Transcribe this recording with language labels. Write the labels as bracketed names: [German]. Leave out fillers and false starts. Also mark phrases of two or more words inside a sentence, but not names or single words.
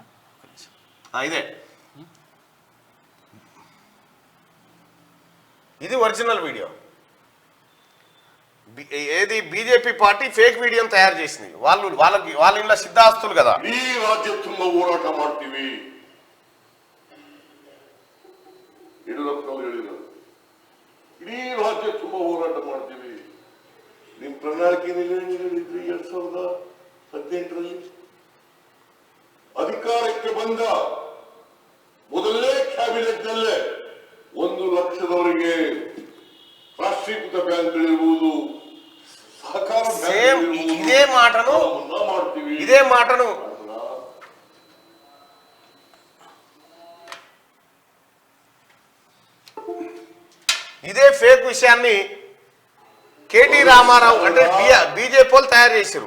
[Telugu] ఇదే, ఇది ఒరిజినల్ వీడియో. ఏది బీజేపీ పార్టీ ఫేక్ వీడియోని తయారు చేసింది. వాళ్ళ ఇంట్లో సిద్ధాస్తులు కదా. [Kannada] ಈ ರಾಜ್ಯ ತುಂಬ ಹೋರಾಟ ಮಾಡ್ತೀವಿ, ಯಡಿಯೂರಪ್ಪನವರು ಹೇಳಿದರು. ಇಡೀ ರಾಜ್ಯ ತುಂಬ ಹೋರಾಟ ಮಾಡ್ತೀವಿ. ನಿಮ್ ಪ್ರಣಾಳಿಕೆಯಲ್ಲಿ ಹೇಳಿದ್ರಿ 2018ರಲ್ಲಿ ಅಧಿಕಾರಕ್ಕೆ ಬಂದ ಮೊದಲನೇ ಕ್ಯಾಬಿನೆಟ್ ನಲ್ಲೇ 1 ಲಕ್ಷದವರೆಗೆ ರಾಷ್ಟ್ರೀಕೃತ ಬ್ಯಾಂಕ್ಗಳಿರ್ಬೋದು, ಸಹಕಾರ [Telugu] ఇదే మాటను ఇదే ఫేక్ విషయాన్ని కేటీ రామారావు అంటే బీజేపీ వాళ్ళు తయారు చేశారు.